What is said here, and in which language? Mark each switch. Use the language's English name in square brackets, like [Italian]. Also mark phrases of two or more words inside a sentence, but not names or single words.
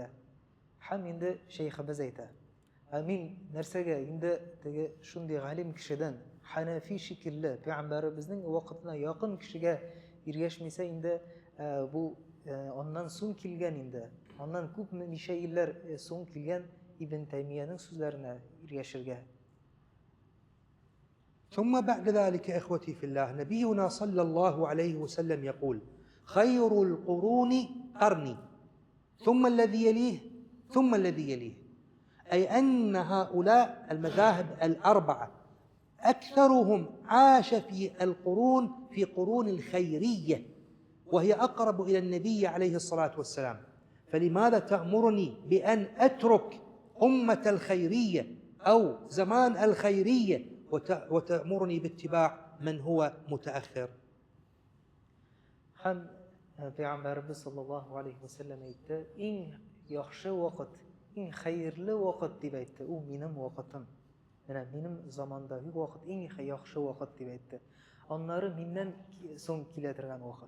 [Uzbek] Ham endi shayximiz aytadi, "Men narsaga endi shunday alim kishidan Hanafiy shekilli payg'ambarimizning vaqtiga yaqin kishiga ergashmasa, endi bu ondan so'ng kelgan, endi ondan ko'p necha yillar so'ng kelgan Ibn Taymiyaning so'zlarini ergashirga." [Arabic] ثم بعد ذلك إخوتي في الله، نبينا صلى الله عليه وسلم يقول: خير القرون قرني ثم الذي يليه ثم الذي يليه. أي أن هؤلاء المذاهب الأربعة أكثرهم عاش في قرون الخيرية، وهي أقرب إلى النبي عليه الصلاة والسلام. فلماذا تأمرني بأن أترك أمة الخيرية أو زمان الخيرية وتأمرني باتباع من هو متأخر؟ [Uzbek] Ham payg'ambarimiz [Arabic] صلى الله عليه وسلم [Uzbek] aytdi, eng yaxshi vaqt, eng xayrli vaqt deb aytdi, u mening vaqtim. Mana mening zamondagi vaqt eng yaxshi vaqt deb aytdi. Onlari mendan so'ng keladigan vaqt.